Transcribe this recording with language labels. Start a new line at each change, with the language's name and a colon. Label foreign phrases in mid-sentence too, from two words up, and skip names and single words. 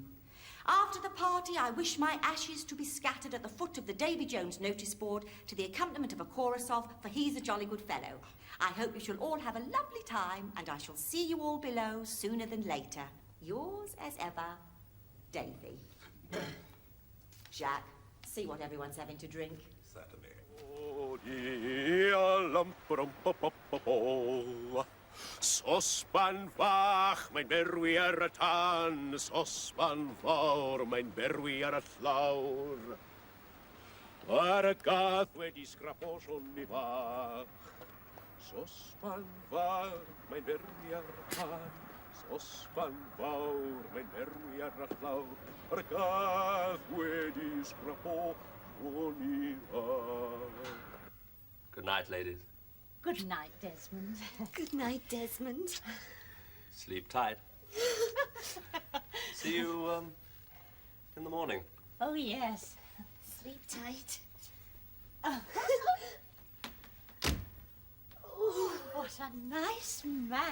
English: After the party, I wish my ashes to be scattered at the foot of the Davy Jones notice board to the accompaniment of a chorus of For He's a Jolly Good Fellow. I hope you shall all have a lovely time, and I shall see you all below sooner than later. Yours as ever, Davy. Jacques, see what everyone's having to drink. Certainly.
Welsh: Sosban fach, mijn berwi ar y tan, sosban fawr, mijn berwi ar y llawr. Ar y gath wedi sgrapo sôn i fach. Sosban fach, mijn berwi ar y tan, sosban fawr, mijn berwi ar y llawr. Ar y gath wedi sgrapo sôn i fach.
English: Good night, ladies. Good night, Desmond. Good night, Desmond. Sleep tight. See you, in the morning. Oh, yes. Sleep tight. Oh, what a nice man.